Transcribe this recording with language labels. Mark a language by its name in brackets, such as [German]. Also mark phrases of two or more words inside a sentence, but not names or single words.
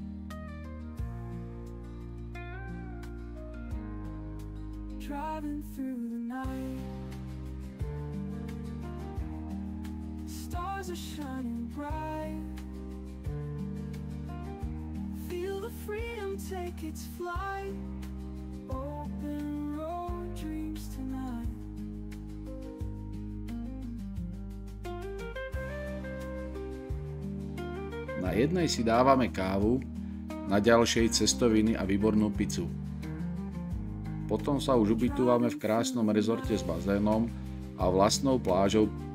[English] Driving through the night, stars are shining bright. Feel the freedom take its flight. Open road dreams tonight. [Slovak] Na jednej si dávame kávu, na ďalšej cestoviny a výbornú pizzu. Potom sa už ubytúvame v krásnom rezorte s bazénom a vlastnou plážou.